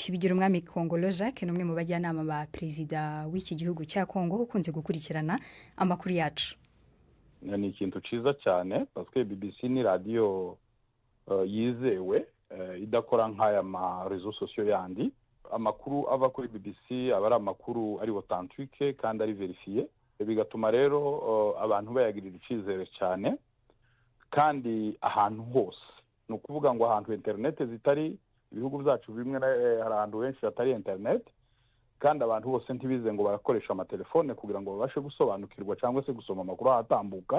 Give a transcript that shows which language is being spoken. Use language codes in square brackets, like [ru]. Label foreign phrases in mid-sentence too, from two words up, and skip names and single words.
[rw] Bigira umwami Kongolo Jacques n'umwe mu bajyanama ba perezida w'iki gihugu cya Kongo ukunze gukurikirana amakuru yacu. Ni ikintu ciza cyane [fr] parce que [rw] BBC ni radio yizewe idakora nk'aya ma [fr] réseaux sociaux [rw] yandi. Amakuru ava kuri BBC aba ari amakuru ari authentique kandi ari verifié bigatuma rero abantu bayagirira icyizere cyane kandi ahantu hose. Ni ukuvuga ngo ahantu interineti zitari, ibihugu byacu bimwe hari ahantu henshi hatari interineti, kandi abantu bose ntibize ngo barakoresha amatelefone kugira ngo babashe gusobanukirwa cyangwa se gusoma amakuru ahatambuka.